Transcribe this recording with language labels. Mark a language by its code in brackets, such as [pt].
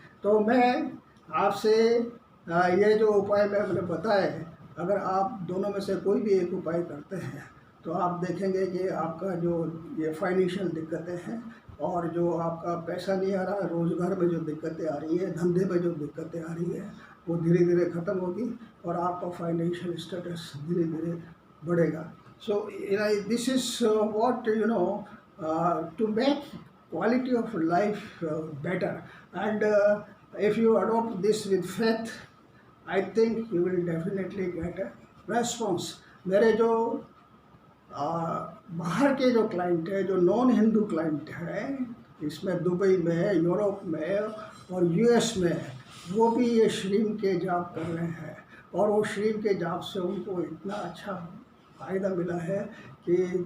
[hi] तो मैं आपसे ये जो उपाय मैंने बताए, अगर आप दोनों में से कोई भी एक उपाय करते हैं तो आप देखेंगे कि आपका जो ये फाइनेंशियल दिक्कतें हैं और जो आपका पैसा नहीं आ रहा, रोज़गार में जो दिक्कतें आ रही है, धंधे में जो दिक्कतें आ रही है, वो धीरे धीरे ख़त्म होगी और आपका फाइनेंशियल स्टेटस धीरे धीरे बढ़ेगा. [en] So this is what to make quality of life better, and if you adopt this with faith, I think you will definitely get a response. [hi] मेरे जो बाहर के जो क्लाइंट है, जो नॉन हिंदू क्लाइंट है, इसमें दुबई में, यूरोप में और यूएस में, वो भी ये श्रीम के जॉब कर रहे हैं और वो श्रीम के जॉब से उनको इतना अच्छा फ़ायदा मिला है कि